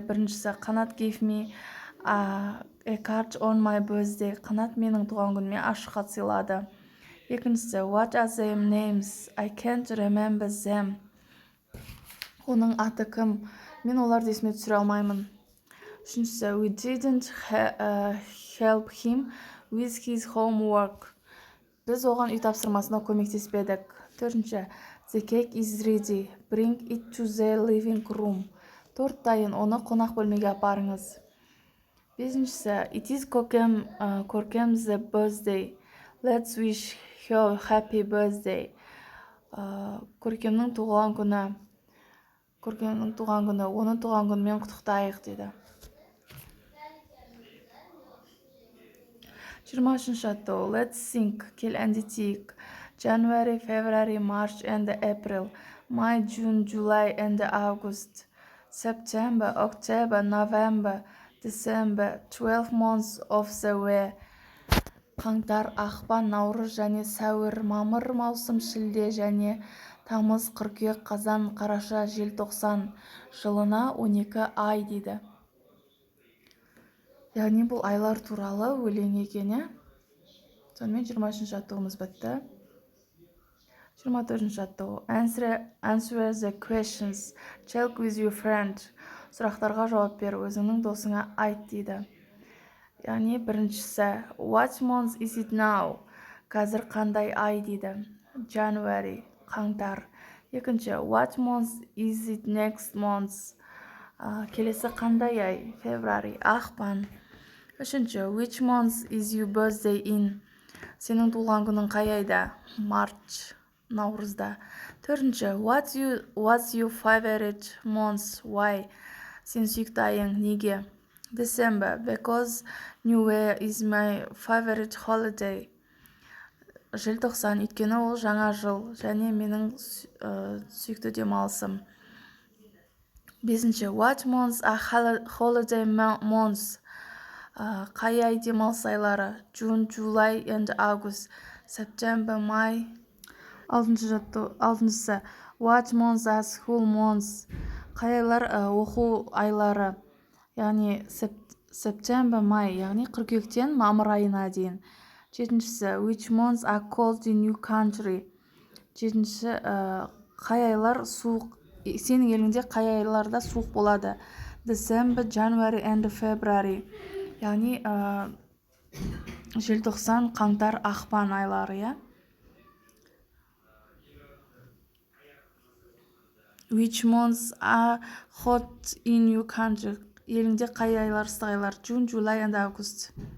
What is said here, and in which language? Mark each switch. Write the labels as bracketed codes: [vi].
[en] Біріншісі, Қанат gave me a card on my birthday. [kk] Қанат менің туған күніме ашық хат сыйлады. [en] Екіншісі, what are their names? I can't remember them. [kk] Оның аты кім? Мен оларды есіме түсіре алмаймын. [en] Үшіншісі, we didn't help him with his homework. [kk] Біз оған үй тапсырмасына көмектеспедік. [en] Төртінші, the cake is ready. Bring it to the living room. [kk] Торт дайын, оны қонақ бөлмеге апарыңыз. [en] Бесіншісі, it is Көркем's birthday. Let's wish her happy birthday. [kk] Көркемнің туған күні. Оның туған күнімен құттықтайық дейді. 23-ші жаттығу. [en] Let's sing. [kk] Кел әндетейік. [en] January, February, March and April. May, June, July and August. September, October, November, December. 12 months of the year. [kk] Қаңтар, ақпан, наурыз және сәуір, мамыр, маусым, шілде және тамыз, қыркүйек, қазан, қараша, желтоқсан. Жылына 12 ай дейді. Яғни бұл айлар туралы өлең екен. Сонымен 23-ші жаттығымыз бітті. 24-ші жаттығу. [en] Answer the questions. Talk with your friend. [kk] Сұрақтарға жауап бер, өзіңнің досыңа айт дейді. Яғни біріншісі, [en] what month is it now? [kk] Қазір қандай ай дейді. [en] January, қаңтар. Екінші, what month is it next month? [kk] Келесі қандай ай? [en] February, ақпан. Үшінші, which month is your birthday in? [kk] Сенің туған күнің қай айда? March, наурызда. [en] Төртінші, what's your favorite month? [kk] Why? Сен сүйікті айың неге? [en] December, because New Year is my favorite holiday. [kk] Желтоқсан, өйткені ол жаңа жыл және менің сүйікті демалысым. [en] Бесінші, what months are holiday months? [kk] Қай ай демалыс айлары? [en] June, July and August. September, May. Алтыншысы, what months are school months? [kk] Қай айлар оқу айлары? Яғни [en] September, May, [kk] яғни қыркүйектен мамыр айына дейін. [en] Жетіншісі, which months are cold in your country? [kk] Жетінші, қай айлар суық? Сенің еліңде қай айларда суық болады? [en] December, January and February. [kk] Яғни желтоқсан, қаңтар, ақпан айлары. [en] Which months are hot in your country? [kk] Еліңде қай айлар ыстық айлар? [en] June, July and August.